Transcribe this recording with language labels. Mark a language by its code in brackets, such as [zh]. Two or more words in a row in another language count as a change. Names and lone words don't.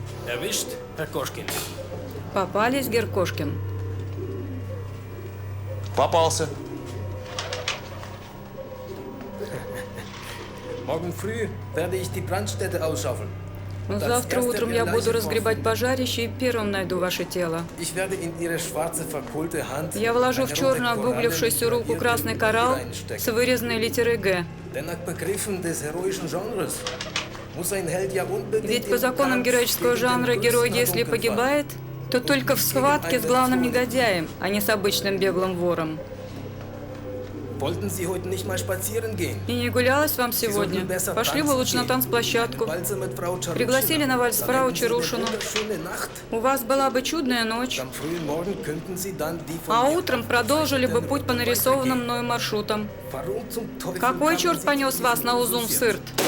[de] Erwischt, Herr Koschkin. [ru] Попались, Геркошкин. Попался. [de] Morgen früh werde ich die Brandstätte ausschaufeln. [ru] Завтра утром я буду разгребать пожарище и первым найду ваше тело. [de] Ich werde in Ihre schwarze verkohlte Hand [ru] Я вложу в черную обуглившуюся руку красный коралл с вырезанной литерой «Г». [de] Denn nach Begriffen des heroischen Genres muss ein Held ja unbedingt [ru] Ведь по законам героического жанра герой, если погибает, то только в схватке с главным негодяем, а не с обычным беглым вором. [de] Wollten Sie heute nicht mal spazieren gehen? [ru] И не гулялась вам сегодня. Пошли бы лучше на танцплощадку. Пригласили на вальс фрау Чарушину. У вас была бы чудная ночь. А утром продолжили бы путь по нарисованным мною маршрутам. Какой черт понес вас на Узун-Сырт?